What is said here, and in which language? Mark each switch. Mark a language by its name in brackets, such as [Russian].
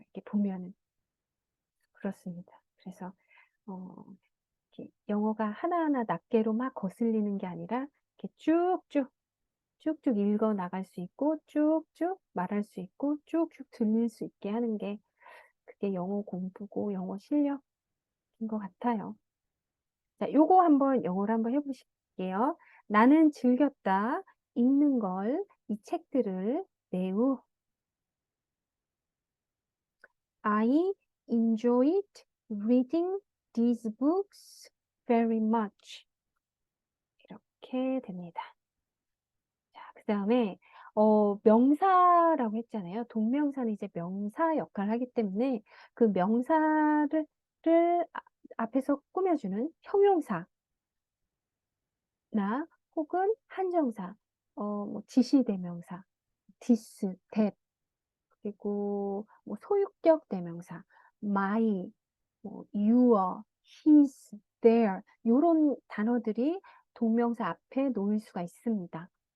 [Korean] 이렇게 보면은 그렇습니다. 그래서 이렇게 영어가 하나하나 낱개로 막 거슬리는 게 아니라 이렇게 쭉쭉 읽어 나갈 수 있고 쭉쭉 말할 수 있고 쭉쭉 들릴 수 있게 하는 게 그게 영어 공부고 영어 실력인 것 같아요. 자, 요거 한번 영어로 한번 해보실게요. 나는 즐겼다. 읽는 걸, 이 책들을 매우 [English] I enjoyed reading these books very much. [Korean] 이렇게 됩니다. 자, 그 다음에 명사라고 했잖아요. 동명사는 이제 명사 역할을 하기 때문에 그 명사를 앞에서 꾸며주는 형용사나 혹은 한정사, 뭐 지시대명사, this, that, 그리고 뭐 소유격 대명사, my, 뭐 your, his, their 이런 단어들이 동명사 앞에 놓일 수가 있습니다.